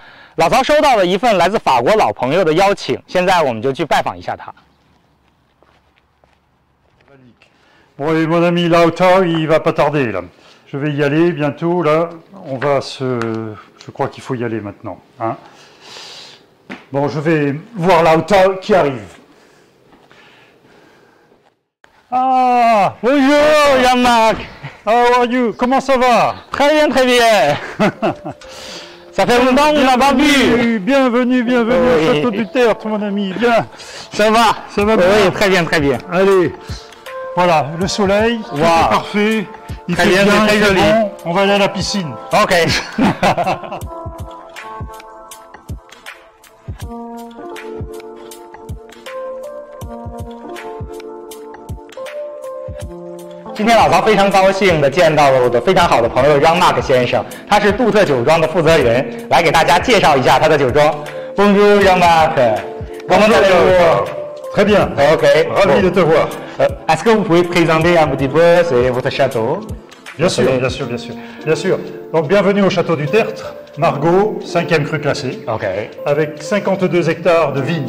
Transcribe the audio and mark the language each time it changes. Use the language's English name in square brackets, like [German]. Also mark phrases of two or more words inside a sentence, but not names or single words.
[Chinese] 老曹收到了一份来自法国老朋友的邀请，现在我们就去拜访一下他。 [French] Bon, et mon ami Lautau, il va pas tarder là. Je vais y aller bientôt là. On va se. Je crois qu'il faut y aller maintenant. Hein. Bon, je vais voir Lautau qui arrive. Ah, bonjour Jean-Marc. [English] How are you? [French] Comment ça va? Très bien, très bien. Ça fait longtemps qu'on n'a pas vu. Bienvenue, bienvenue au château du Tertre, mon ami. Bien. Ça va bien? Oui, très bien, très bien. Allez, voilà, le soleil, tout est parfait. Il très fait bien, bien, très joli. Bon. On va aller à la piscine. [Chinese] OK. 今天老曹非常高兴地见到了我的非常好的朋友让马克先生，他是杜特酒庄的负责人，来给大家介绍一下他的酒庄。Bonjour Jean-Marc. [French] Comment allez-vous? Très bien. OK. Ravi de te voir. Est-ce que vous pouvez présenter un petit peu votre château? Bien sûr, bien sûr, bien sûr. Bien sûr. Donc bienvenue au château du Tertre, Margaux, 5e cru classé, avec 52 hectares de vignes.